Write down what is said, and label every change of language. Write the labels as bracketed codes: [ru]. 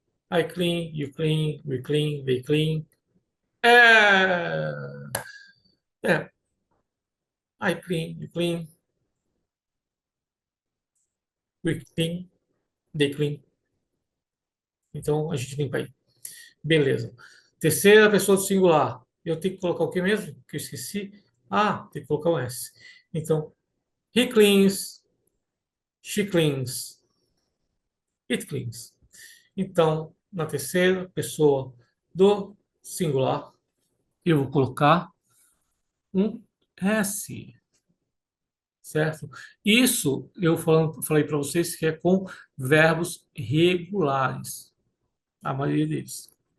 [en] I clean, you clean, we clean, they clean. É, é. I clean, you clean, we clean, they clean. [pt] Então, a gente limpa aí. Beleza. Terceira pessoa do singular. Eu tenho que colocar o que mesmo? Que eu esqueci. Ah, tem que colocar um S. [en] Então, he cleans, she cleans, it cleans. [pt] Então, na terceira pessoa do singular, eu vou colocar um S, certo? Isso eu falei para vocês que é com verbos regulares, a maioria deles.